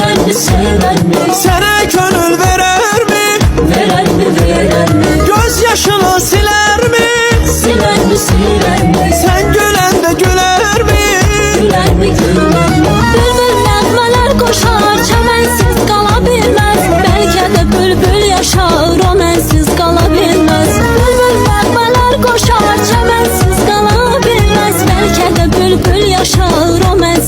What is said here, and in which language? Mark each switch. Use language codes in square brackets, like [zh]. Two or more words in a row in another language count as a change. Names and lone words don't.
[tr] mi, seven mi? Sana gönül verer mi? Veren mi, veren mi? Göz yaşını siler mi? Siler mi, siler mi? Sen gülende güler mi? Güler mi, güler mi? [az] Bülbül nəğmələr koşar, çəmənsiz qala bilməz. Bəlkə də bülbül yaşar, o mənsiz qala bilməz. Bülbül nəğmələr koşar, çəmənsiz qala bilməz. Bəlkə də bülbül yaşar, o mənsiz